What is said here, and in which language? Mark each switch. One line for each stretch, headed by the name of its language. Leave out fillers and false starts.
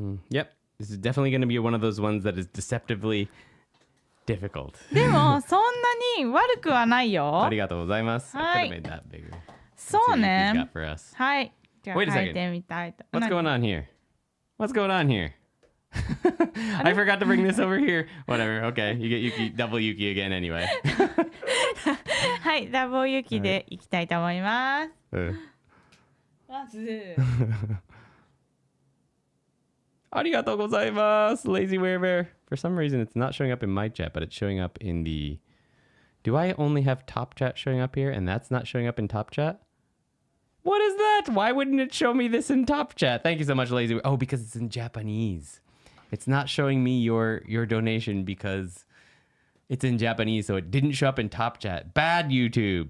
English: Yep. This is definitely going to be one of those ones that is deceptively difficult.
Japanese: でもそんなに悪くはないよ。ありがとうございます。はい。
English: I could have made that bigger.
Japanese: そうね。
English: Got for us.
Japanese: はい。じゃあ
English: Wait a
Japanese: 書いてみたいと。
English: What's going on here? What's going on here? I forgot to bring this over here. Whatever. Okay. You get Yuki, double Yuki again anyway.
Japanese: はい。ダブルユキでいきたいと思います。まず。ありがとうございます Lazy Werebear.
English: For some reason, it's not showing up in my chat, but it's showing up in the... Do I only have top chat showing up here, and that's not showing up in top chat? What is that? Why wouldn't it show me this in top chat? Thank you so much, Lazy. Oh, because it's in Japanese. It's not showing me your donation because it's in Japanese, so it didn't show up in top chat. Bad YouTube.